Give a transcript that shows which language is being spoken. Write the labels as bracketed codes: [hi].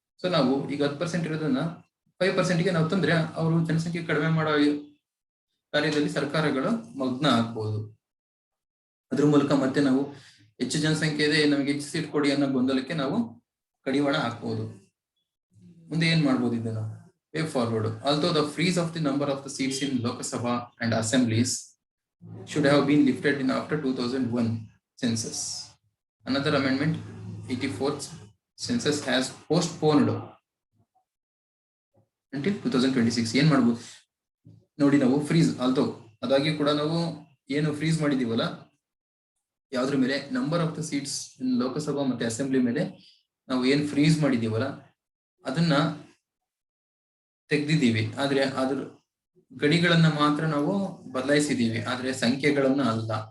[kn] So ನಾವು ಈಗ 10% ಇರೋದನ್ನ 5%ಗೆ ನಾವು ತಂದ್ರೆ ಅವರು ಜನಸಂಖ್ಯೆ ಕಡಿಮೆ ಮಾಡೋ ಕಾರ್ಯದಲ್ಲಿ ಸರ್ಕಾರಗಳು ಮಗ್ನ ಆಗ್ಬಹುದು. ಅದ್ರ ಮೂಲಕ ಮತ್ತೆ ನಾವು ಹೆಚ್ಚು ಜನಸಂಖ್ಯೆ ಇದೆ, ನಮಗೆ ಹೆಚ್ಚು ಸೀಟ್ ಕೊಡಿ ಅನ್ನೋ ಗೊಂದಲಕ್ಕೆ ನಾವು ಕಡಿವಾಣ ಹಾಕ್ಬಹುದು. ಮುಂದೆ ಏನ್ ಮಾಡ್ಬೋದು ಇದನ್ನ way forward. [en] Although the freeze of the number of the seats in Lok Sabha and assemblies should have been lifted in after 2001 census, another amendment 84th census has postponed until 2026. [kn] ಏನ್ ಮಾಡ್ಬೋದು ನೋಡಿ, ನಾವು ಫ್ರೀಸ್ ಆಲ್ತೋ ಅದಾಗಿ ಕೂಡ ನಾವು ಏನು freeze ಮಾಡಿದೀವಲ್ಲ ಯಾವ್ದ್ರ ಮೇಲೆ, [en] number of the seats in Lok Sabha [kn] ಮತ್ತೆ ಅಸೆಂಬ್ಲಿ ಮೇಲೆ ನಾವು ಏನ್ ಫ್ರೀಸ್ ಮಾಡಿದೀವಲ್ಲ ಅದನ್ನ ತೆಗ್ದಿದ್ದೀವಿ. ಆದ್ರೆ ಅದ್ರ ಗಡಿಗಳನ್ನ ಮಾತ್ರ ನಾವು ಬದಲಾಯಿಸಿದೀವಿ, ಆದ್ರೆ ಸಂಖ್ಯೆಗಳನ್ನ ಅಲ್ಲ.